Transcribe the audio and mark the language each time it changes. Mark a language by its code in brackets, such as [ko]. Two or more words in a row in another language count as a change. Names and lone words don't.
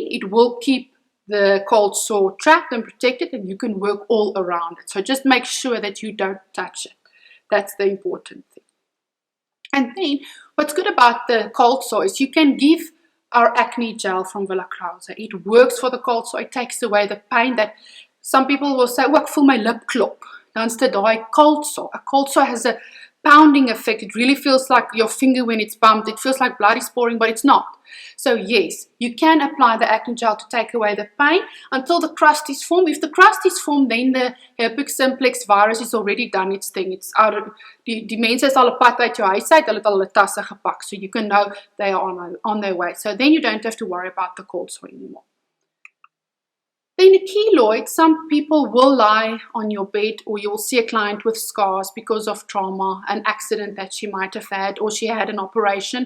[en] It will keep the cold sore trapped and protected, and you can work all around it. So just make sure that you don't touch it. That's the important thing. And then what's good about the cold sore is you can give our acne gel from Willa Krause. It works for the cold sore. It takes away the pain that some people will say, [af] "Oh, ek voel my lip klop." Dan's dit daai [en] cold sore. A cold sore has a pounding effect. It really feels like your finger when it's bumped. It feels like blood is pouring, but it's not. So yes, you can apply the acne gel to take away the pain until the crust is formed. If the crust is formed, then the herpes simplex virus is already done its thing. It's out of [af] die mense is al 'n pad uit jou huis uit. Hulle het al hulle tasse gepak, [en] so you can know they are on their way. So then you don't have to worry about the cold sore anymore. Then a keloid, some people will lie on your bed, or you will see a client with scars because of trauma, an accident that she might have had, or she had an operation.